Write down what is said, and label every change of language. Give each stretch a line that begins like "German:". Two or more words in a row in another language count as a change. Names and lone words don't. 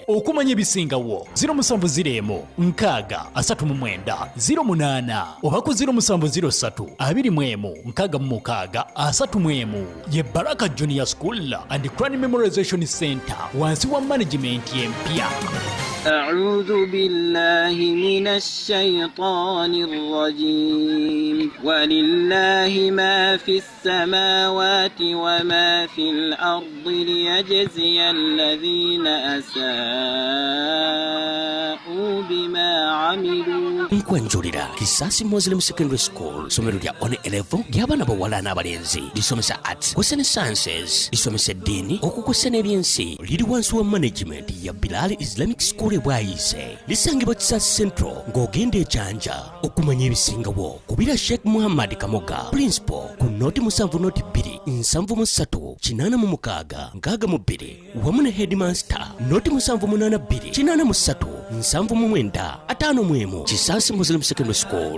Ganda: Okumanya ebisingawo 0701 639 08 oba ku 0703 21 66 31. Ye Baraka Junior School and Crown Memorization Center wansi wa management empya.
Arabic: أعوذ بالله من الشيطان الرجيم ولله ما في السماوات وما في الأرض ليجزي الذين أساءوا بما عملوا.
Ganda: Nkwanjulira Kisasi Muslim Secondary School somero lya on 11 ly'abaana bawala n'abalenzi lisomesa arts kw'ossa ne sciences lisomesa eddiini okukw'ossa n'ebyensi. Liri wansi wa management ya Bilal Islamic School bwayise. Lisangibwa Kisasi Central ng'ogenda ekyanja. Okumanya ebisingawo kubira Sheikh Muhammad Kamoga principal ku noti 7 noti 2 7 86 62 wamu ne headmaster noti 782 83 7 Kisasi Muslim Secondary School.